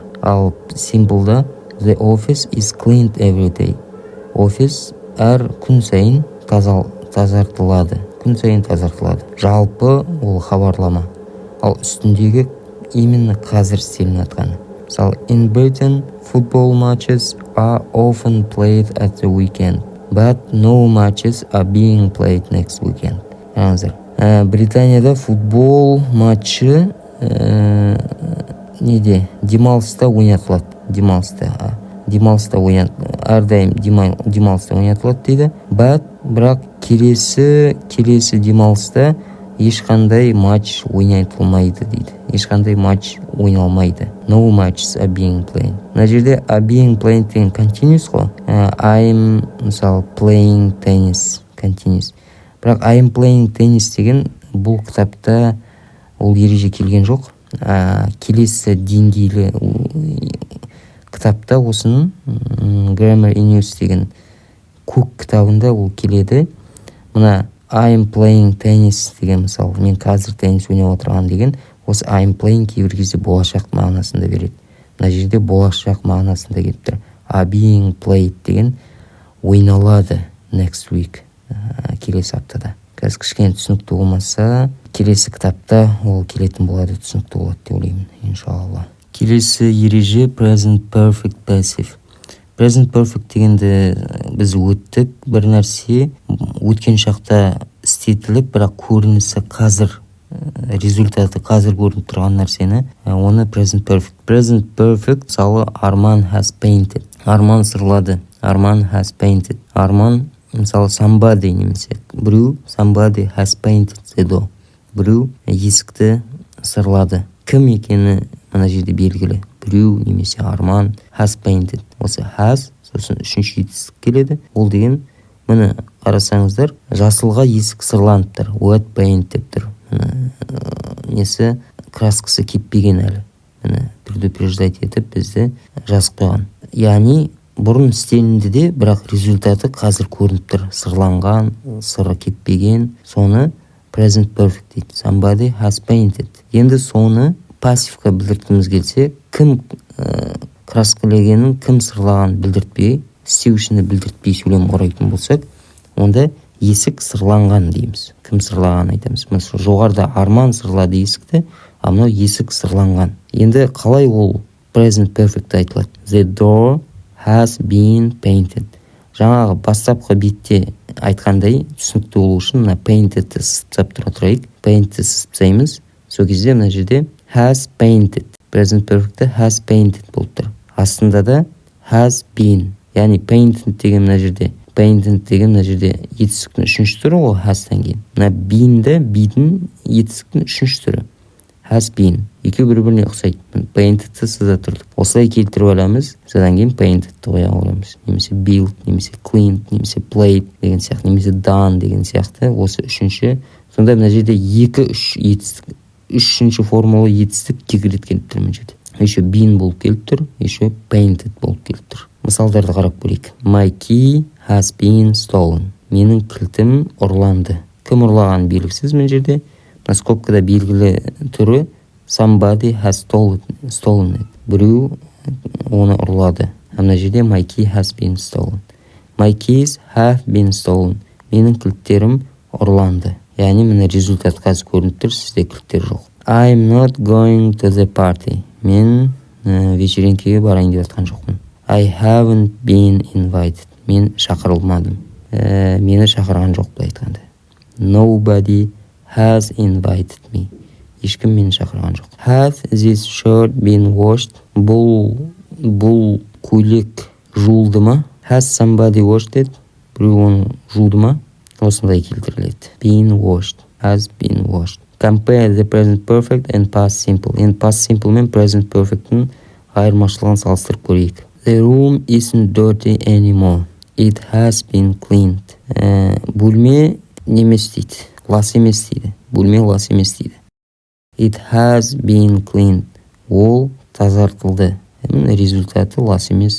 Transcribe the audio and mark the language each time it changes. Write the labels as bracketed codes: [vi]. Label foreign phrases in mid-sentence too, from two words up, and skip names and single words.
[kk] Ал simple-да [en] the office is cleaned every day. [kk] Офис әр күн сайын тазартылады. Күн сайын тазартылады. Жалпы ол хабарлама. Ал үстіндегі именно қазір істелініп жатқаны. [en] So in Britain, football matches are often played at the weekend, but no matches are being played next weekend. [kk] Британияда футбол матчы демалыста ойнатылады. Әрдайым демалыста ойнатылады дейді. Бірақ келесі демалыста ешқандай матч ойнатылмайды дейді. Ешқандай матч ойналмайды. [en] No matches are being played. [kk] Мына жерде [en] are being played [kk] деген continuous қой. [en] I'm мысалы playing tennis continuous. [kk] Бірақ [en] I'm playing tennis [kk] деген бұл кітапта ол ереже келген жоқ. Келесі деңгейлі кітапта осының Grammar in Use деген көк кітабында ол келеді. Мына [en] I'm playing tennis [kk] деген мысалы мен қазір теннис ойнап отырған деген осы [en] I'm playing [kk] кейбір кезде болашақ мағынасында береді. Мына жерде болашақ мағынасында келіп тұр. [en] Are being played [kk] деген ойналады [en] next week, [kk] келесі аптада. Қазір кішкене түсінікті болмаса, келесі кітапта ол келетін болады, түсінікті болады деп ойлаймын, иншалла. Келесі ереже [en] present perfect passive. [kk] Present perfect дегенді біз өттік. Бір нәрсе өткен шақта істетіліп, бірақ көрінісі қазір, результаты қазір көрініп тұрған нәрсені, оны [en] present perfect. Present perfect мысалы Арман has painted. Арман сырлады. Арман has painted. Арман мысалы somebody [kk] немесе біреу [en] somebody has painted the door. [kk] Біреу есікті сырлады. Кім екені мына жерде белгілі. Біреу немесе Арман [en] has painted. [kk] Осы has, сосын үшінші етістік келеді. Ол деген, міне қарасаңыздар, жасылға есік сырланып тұр. [en] Wet paint [kk] деп тұр. Несі краскасы кеппеген әлі. Міне предупреждать етіп бізді жазып қойған. Яғни бұрын істелінді де, бірақ результаты қазір көрініп тұр. Сырланған, сыры кеппеген. Соны [en] present perfect [kk] дейді. [en] Somebody has painted. [kk] Енді соны пассивқа білдірткіміз келсе, кім краскілегенін, кім сырлаған білдіртпей, істеушіні білдіртпей сөйлем құрайтын болсақ, онда есік сырланған дейміз. Кім сырлаған айтамыз. Мысалы, жоғарда Арман сырлады есікті, а мынау есік сырланған. Енді қалай ол [en] present perfect [kk] айтылады? [en] The door has been painted. [kk] Жаңағы бастапқы бетте айтқандай түсінікті болу үшін мына painted-ті сызып тұра тұрайық. Painted-ті сызыпсаймыз. Сол кезде мына жерде [en] has painted. Present perfect has painted [kk] болып тұр. Астында да [en] has been. [kk] Яғни painted деген мына жерде. Painted деген мына жерде етістіктің үшінші түрі ғой has-тан кейін. Мына been-ді, be-дің етістіктің үшінші түрі. [en] Has been. [kk] Екеуі бір-біріне ұқсайды. Painted-ті сыза тұрдық. Осылай келтіріп аламыз. Содан кейін painted-ті қоя аламыз. Немесе built, немесе cleaned, немесе played деген сияқты, немесе done деген сияқты. Осы үшінші. Сонда мына жерде екі-үш етістік. Үшінші формалы етістік екі рет келіп тұр мына жерде. Еще been болып келіп тұр, еще painted болып келіп тұр. Мысалдарды қарап көрейік. [en] My key has been stolen. [kk] Менің кілтім ұрланды. Кім ұрлаған белгісіз мына жерде. Мына скобкада белгілі түрі [en] somebody has stolen it. [kk] Біреу оны ұрлады. Мына жерде [en] my key has been stolen. My keys have been stolen. [kk] Менің кілттерім ұрланды. Яғни мына результат қазір көрініп тұр, сізде кілттер жоқ. [en] I'm not going to the party. [kk] Мен вечеринкеге барайын деп жатқан жоқпын. [en] I haven't been invited. [kk] Мен шақырылмадым. Мені шақырған жоқ былай айтқанда. [en] Nobody has invited me. [kk] Ешкім мені шақырған жоқ. [en] Has this shirt been washed? [kk] Бұл көйлек жуылды ма? [en] Has somebody washed it? [kk] Біреу оны жуды ма? Осындай келтіріледі. [en] Been washed. Has been washed. Compare the present perfect and past simple. [kk] Енді [en] past simple [kk] мен [en] present perfect'ın [kk] айырмашылығын салыстырып көрейік. [en] The room isn't dirty anymore. It has been cleaned. [kk] Бөлме немес дейді. Лас емес дейді. Бөлме лас емес дейді. [en] It has been cleaned. [kk] Ол тазартылды. Результаты лас емес.